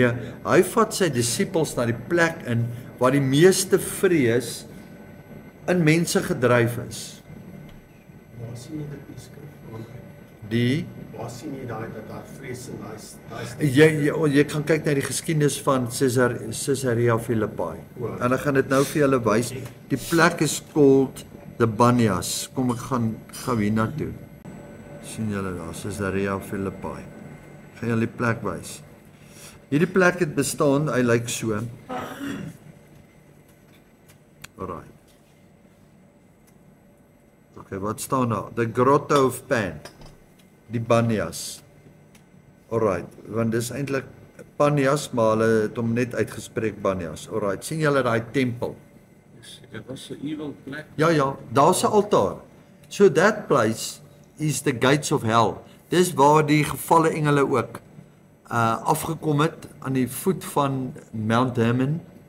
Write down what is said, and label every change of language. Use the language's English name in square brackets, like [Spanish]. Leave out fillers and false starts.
[Afrikaans] Nee, hy vat sy disippels na die plek in waar die meeste vrees in mense gedryf is. Waar sien jy dit in die skrif? Die Waar sien jy daai dat daar vrees in daai jy kan kyk na die geskiedenis van Caesarea Philippi. En ek gaan dit nou vir julle wys. Die plek is [English] called [Afrikaans] the Banias. Kom ek gaan gou hier na toe. Sien julle daar, Caesarea Philippi. Gaan julle die plek wys. Hierdie plek het bestaan, hy lyk so. Alright. Okay, wat staan daar? [English] The Grotto of Pan. [Afrikaans] Die Banias. Alright, want dis eintlik Banias, maar hulle het hom net uitgespreek Banias. Alright, sien julle daai tempel? Dit was 'n evil plek. Ja, daar's 'n altaar. [English] So that place is the gates of hell. [Afrikaans] Dis waar die gevalle engele ook afgekom het aan die voet van Mount Hermon.